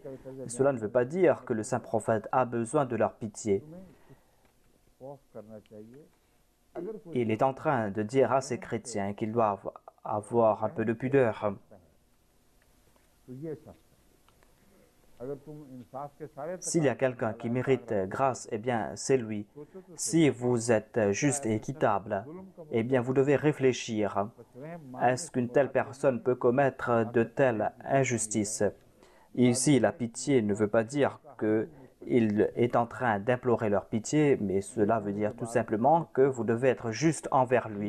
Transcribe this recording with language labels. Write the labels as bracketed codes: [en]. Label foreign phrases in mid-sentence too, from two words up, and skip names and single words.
[fr] Cela ne veut pas dire que le saint prophète a besoin de leur pitié. Il est en train de dire à ces chrétiens qu'ils doivent avoir un peu de pudeur. [ur] اگر تم انصاف کے سارے [fr] S'il y a quelqu'un qui mérite grâce, eh bien, c'est lui. Si vous êtes juste et équitable, eh bien, vous devez réfléchir. Est-ce qu'une telle personne peut commettre de telles injustices? Ici, la pitié ne veut pas dire qu'il est en train d'implorer leur pitié, mais cela veut dire tout simplement que vous devez être juste envers lui.